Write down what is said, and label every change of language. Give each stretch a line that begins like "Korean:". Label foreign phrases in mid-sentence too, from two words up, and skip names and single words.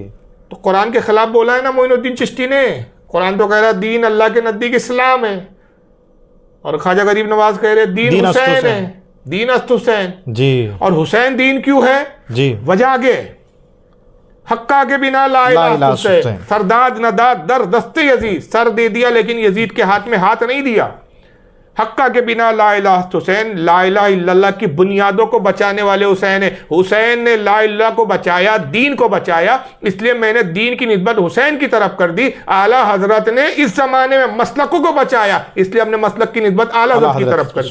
Urdu: تو قرآن کے خلاف بولا ہے نا معین الدین چشتی نے. قرآن تو کہہ رہا ہے دین اللہ کے نزدیک اسلام ہے، اور خواجہ غریب نواز کہہ رہے دین حسین ہے،
Persian: دین است حسین.
Urdu: جی. اور حسین دین کیوں ہے؟ جی. وجہ آگے،
Persian: حقہ کے بنا لا الہ حسین، سرداد نداد در دست یزید،
Urdu: سر دے دیا لیکن یزید کے ہاتھ میں ہاتھ نہیں دیا.
Persian: حقہ کے بنا لا الہ حسین،
Arabic: لا الہ الا اللہ
Urdu: کی بنیادوں کو بچانے والے حسین ہیں. حسین نے
Arabic: لا الہ
Urdu: کو بچایا، دین کو بچایا، اس لیے میں نے دین کی نسبت حسین کی طرف کر دی. اعلیٰ حضرت نے اس زمانے میں مسلکوں کو بچایا، اس لیے ہم نے مسلک کی نسبت اعلیٰ حضرت کی طرف کر دی.